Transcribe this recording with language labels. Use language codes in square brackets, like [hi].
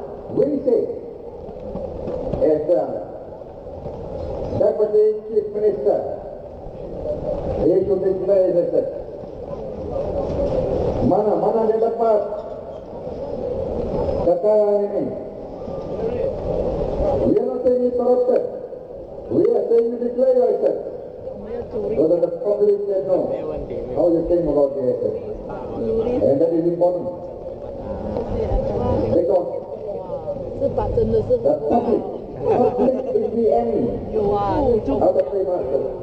[en] We say, as Deputy Chief Minister, he should declare as such. [ms] Mana dia dapat kekayaan ini? [en] We are not saying it corrupted. We are saying you declare as such. So that the public can know how you came about the asset. And that is important. Because the public is the enemy of the free market.